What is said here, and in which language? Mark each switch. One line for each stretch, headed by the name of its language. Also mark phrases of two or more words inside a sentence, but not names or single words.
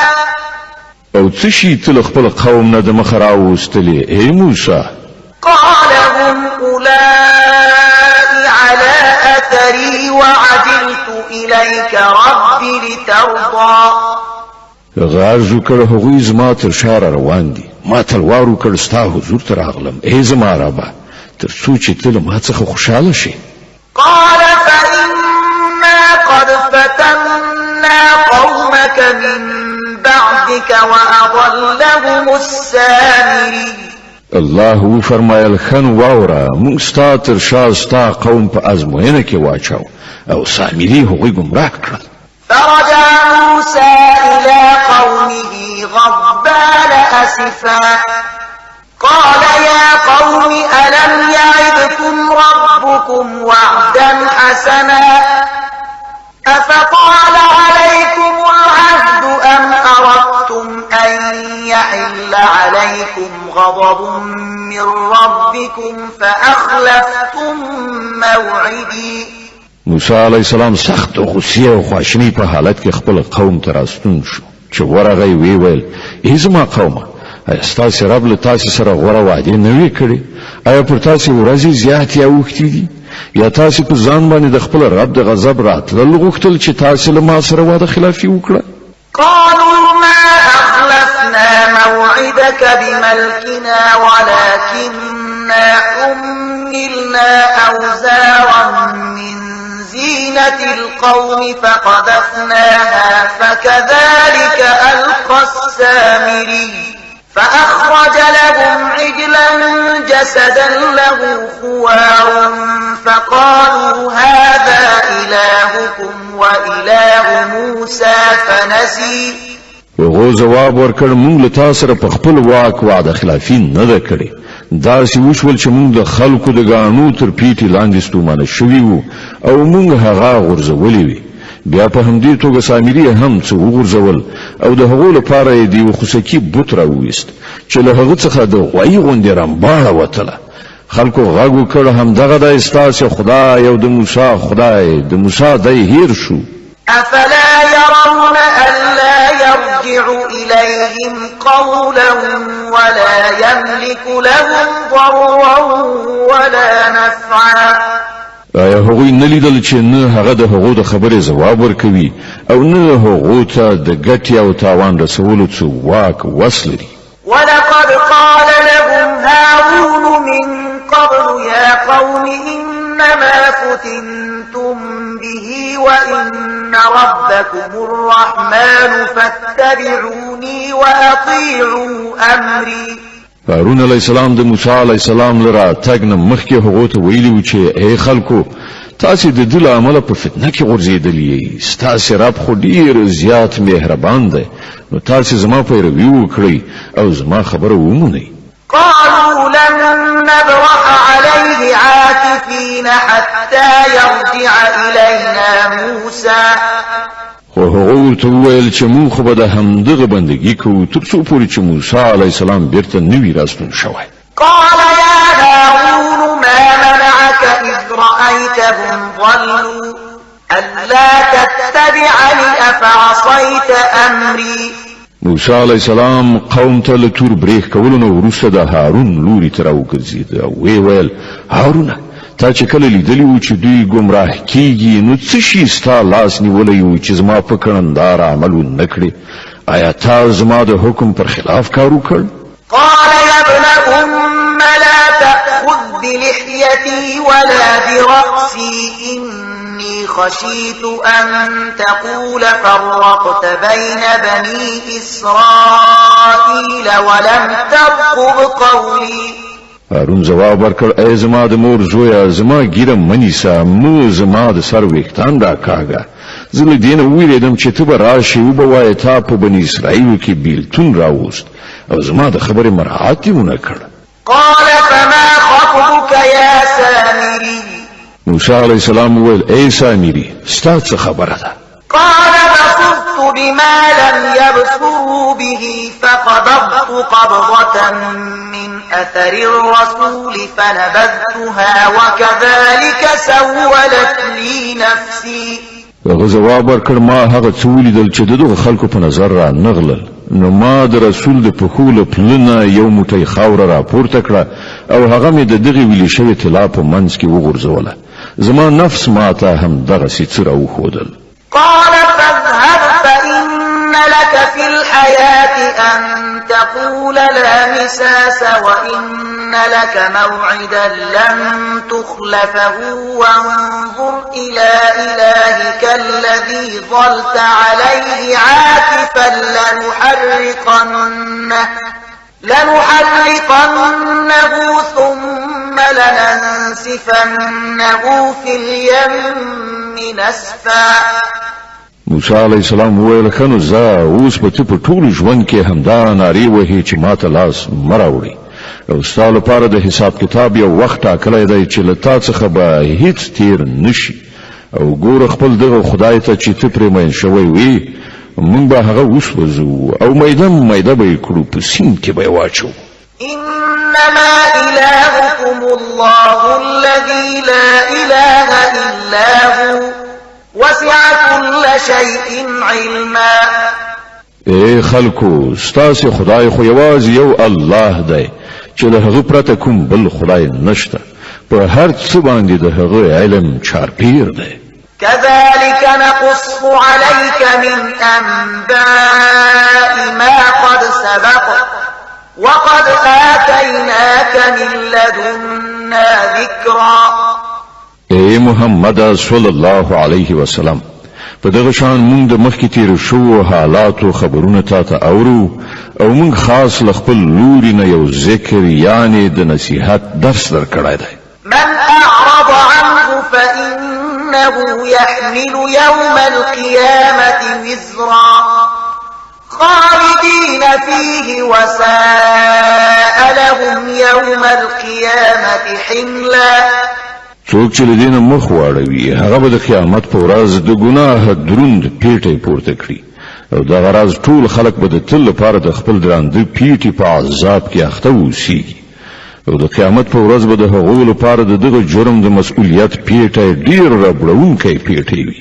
Pashto: او څه شي ته له خپل قوم نه د مخه راوستلې ای موسی؟
Arabic: قال هم أولئك على أثري وعجلت إليك رب لترضى.
Pashto: غاز وکړ هغوی زما تر شا روان دي ما تلوار وکړ ستا حضور ته راغلم ای زما ربه تر څو چې ته له ما څخه خوشحاله شې.
Arabic: قال فإنا قد فتنا قومك من بعدك وأضلهم السامري.
Pashto: الله وفرمایل خن واوره موږ ستا تر شا ستا قوم په ازموینه کې واچاو او سامري هغوی ګمراه کړل.
Arabic: فرجع موسى إلى قومه غضبان أسفا قال يا قوم ألم يعدكم ربكم وعدا حسنا أفطال عليكم العهد أم أردتم أن يحل عليكم غضب من ربكم فأخلفتم موعدي.
Pashto: موسی
Arabic: علیه السلام
Pashto: سخت غصې او خواشینۍ په حالت کې خپل قوم ته راستون شو چې ورغی وی ویل ای زما قومه ایا ستاسو رب له تاسو سره غوره وعده نه وی کړې ایا پر تاسو ورځې زیاتې اوښتې دي یا تاسو په ځان باندې د خپل رب د غضب راتلل غوښتل چې تاسو له ما سره وعده خلافي وکړه
Arabic: قالوا ما أخلفنا موعدك بملكنا ولكننا حملنا أوزارا من زينة القوم فقذفناها فكذلك ألقى السامري فأخرج لهم عجلا جسدا له خوار فقالوا هذا إلهكم وإله موسى فنسي
Pashto: هغه جواب ورکړ مونږ له تاسو سره په خپل واک وعده خلافي نه ده کړې دا چې وشول چې مونږ د خلکو د غاڼو تر پیټي لاندې ستومانه شوي وو او مونږ هغه غورځولې وي بیا په همدې توګه سامري هم څه وغورځول او د هغو لپاره یې د یو خوسکي بوت راوویست چې له هغه څخه د غوایي غوندې رمباړه وتله خلکو غږ وکړ همدغه دی ستاسو خدای او د موسی خدای د موسی دی هیر شو
Arabic: أفلا يرون ألا يرجع إليهم قولا ولا يملك لهم ضرا ولا نفعا
Pashto: آیا هغوی نه لیدل چې نه هغه د هغو د خبرې ځواب ورکوي او نه هغو ته د ګټې او تاوان رسولو څه واک وس لري
Arabic: ولقد قال لهم هارون من قبل يا قوم إنما فتنتم به وإن ربكم الرحمن فاتبعوني وأطيعوا أمري
Pashto: هارون
Arabic: علیه السلام
Pashto: د موسی
Arabic: علیه السلام
Pashto: لره تګ نه مخکې هغو ته ویلي و چې ای خلکو تاسو د دې له امله په فتنه کې غورځېدلي ستاسو رب خو ډېر زیات مهربان دی نو تاسو زما پیروي وکړئ او زما خبره ومنئ
Arabic: قالوا لن نبرح عليه عاكفين حتى يرجع إلينا موسى
Pashto: خو هغه ورته وویل چې موږ خو به د همدغه بندګي کوو تر څو پورې چې موسی
Arabic: علیه السلام
Pashto: بیرته نه وي راستون شوی
Arabic: قال يا هارون ما منعك إذ رأيتهم ضلوا ألا تتبعني أفعصيت أمري
Pashto: موسی
Arabic: علیه السلام
Pashto: قوم ته له تور بریښ کولو نه وروسته د هارون لوري ته راوګرځېد او ویې ویل هارونه تا چې کله لیدلی و چې دوی ګمراه کیږي نو څه شي ستا لاس نیولی و چې زما په کړندار عمل ونه کړې آیا تا زما د حکم پر خلاف کار وکړ
Arabic: قال يا ابن أم لا تأخذ بلحيتي ولا برأسي إني خشيت أن تقول فرقت بين بني إسرائيل ولم ترقب قولي
Pashto: هارون جواب ورکړ ای زما د مور زویا زما ګیره منیسا مو زما د سر ویښتان را کاږه زه له دې نه ویرېدم چې ته به راشې او به وایې تا په بني اسرائیلو کې بیلتون راوست او زما د خبرې مراعات یې ونه کړ
Arabic: قال فما خطبك يا سامري
Pashto: موسی
Arabic: علیه السلام
Pashto: وویل ای سامري ستا څه خبره ده
Arabic: قال بصرت بما لم يبصروا به فقبضت قبضة من أثر الرسول فنبذتها وكذلك سولت لي نفسي
Pashto: هغه جواب ورکړ ما هغه څه ولیدل چې دغه خلکو په نظر را نغلل نو ما د رسول د پښو له پلنه یو موټی خاوره را پورته کړه او هغه مې د دغې ویلې شوې طلا په منځ کې وغورځوله زما نفس ما ته هم دغسې څه راوښودل
Arabic: قال فاذهب فإن لك في الحياة أن تقول لا مساس وإن لك موعدا لن تخلفه وانظر إلى إلهك الذي ظلت عليه عاكفا لنحرقنه ثم لننسفنه في اليم نسفا
Pashto: موسی
Arabic: علیه السلام
Pashto: وویل ښه نو ځه اوس به ته په ټول ژوند کې همدا نارې وهې چې ما ته لاس مه راوړې او ستا لپاره د حساب کتاب یو وخت ټاکلی دی چې له تا څخه به هیڅ تیر نشي او ګوره خپل دغه خدای ته چې ته پرې مین شوی وي موږ به هغه وسوځو او میده به یې کړو په سیند کې به یې واچو
Arabic: إنما إلهكم الله الذي لا إله إلا هو وسع كل شيء علما.
Pashto: اے خلکو، ستاسو خدای خو یوازې یو الله دی چې له هغه پرته کوم بل خدای نشته. په هر څه باندې د هغه علم چارپیر دی.
Arabic: كذلك نقص عليك من أنباء ما قد سبق وقد آتيناك من لدنا ذكرا.
Pashto: اے محمد
Arabic: صلی الله علیه وسلم،
Pashto: په دغه شان مونږ د مخکې تیر شو حالاتو خبرونه تاته اورو او مونږ خاص لخپل لوري نه یو ذکر یعنی د نصیحت درس درکړای دی.
Arabic: من أعرض عنه فإنه يحمل يوم القيامة وزرا خالدين فيه وساء لهم يوم القيامة حملا.
Pashto: څوک چې لدینه مخ واړوي هغه به د قیامت په ورځ د ګناه دروند پیټي پورته کړي او دا غراز ټول خلق به د تل لپاره د خپل درانده پیټي په عذاب کې اخته وسی او د قیامت په ورځ به د هغو لپاره د دغه جرم د مسؤلیت پیټي ډیر ربړونکی پیټي وي.